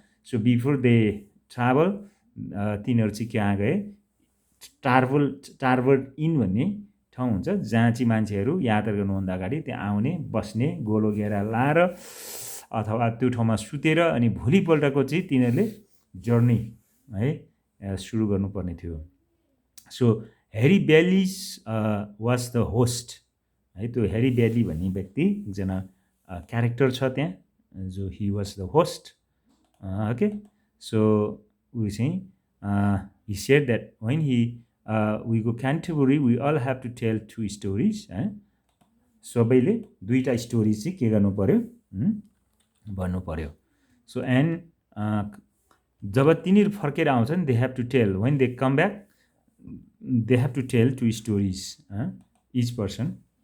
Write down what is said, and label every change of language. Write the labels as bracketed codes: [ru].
[en] so before they travel, [ne] तिनीहरू चाहिँ कहाँ गए, टार्भल इन भन्ने ठाउँ हुन्छ जहाँ चाहिँ मान्छेहरू यात्रा गर्नुभन्दा अगाडि त्यहाँ आउने, बस्ने, गोलो घेरा लाएर अथवा त्यो ठाउँमा सुतेर अनि भोलिपल्टको चाहिँ तिनीहरूले जर्नी है सुरु गर्नुपर्ने थियो. [en] So Harry Bailey's was the host है. [ne] त्यो हेरी बेली भन्ने व्यक्ति एकजना क्यारेक्टर छ त्यहाँ, [en] जो he was the host. [ne] Okay, so ऊ चाहिँ [en] he said that when we go Canterbury, we all have to tell 2 stories. [ne] सबैले 2टा स्टोरी चाहिँ के गर्नु पर्यो, भन्नु पर्यो. [en] so and [ne] जब तिनीहरू फर्केर आउँछन्, [en] They have to tell, when they come back they have to tell 2 stories each person.